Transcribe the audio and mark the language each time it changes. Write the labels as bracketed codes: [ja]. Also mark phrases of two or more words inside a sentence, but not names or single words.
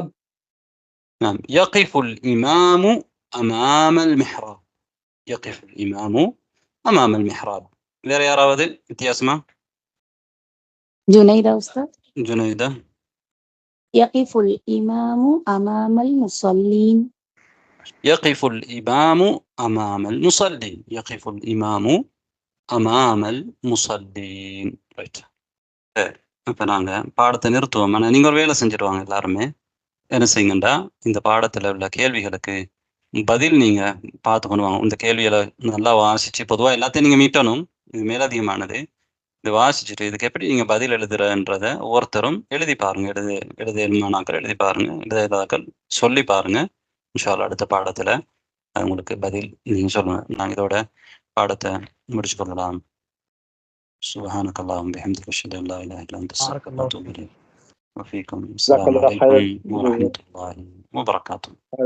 [ar] نعم، يقف الإمام أمام المحراب. يقف الإمام أمام المحراب. [ta] வேற யாராவது வித்தியாசமா? [ar] جنيدة أستاذ. جنيدة. يقف الإمام أمام المصلين. يقف الإمام أمام المصلين. يقف الإمام أمام المصلين. [ta] ரைட். இப்போ நாங்கள் பாடத்தை நிறுத்துவோம். ஆனால் நீங்கள் ஒரு வேலை செஞ்சுடுவாங்க எல்லாருமே. என்ன செய்யுங்கண்டா, இந்த பாடத்தில் உள்ள கேள்விகளுக்கு பதில் நீங்கள் பார்த்து பண்ணுவாங்க. இந்த கேள்விகளை நல்லா வாசித்து, பொதுவாக எல்லாத்தையும் நீங்கள் மீட்டணும், இது மேலதிகமானது. இது வாசிச்சுட்டு இதுக்கு எப்படி நீங்கள் பதில் எழுதுறன்றதை ஒவ்வொருத்தரும் எழுதி பாருங்கள். எழுதுமானாக்கள் எழுதி பாருங்கள், எழுதாக்கள் சொல்லி பாருங்கள். [ar] إن شاء الله [ta] அடுத்த பாடத்தில் உங்களுக்கு பதில் நீங்கள் சொல்லுங்கள். நாங்கள் இதோட பாடத்தை முடிச்சு கொள்ளலாம். [ar] سبحانك اللهم وبحمدك أشهد أن لا إله إلا أنت أستغفرك وأتوب إليك. وفيكم السلام عليكم ورحمة الله وبركاته.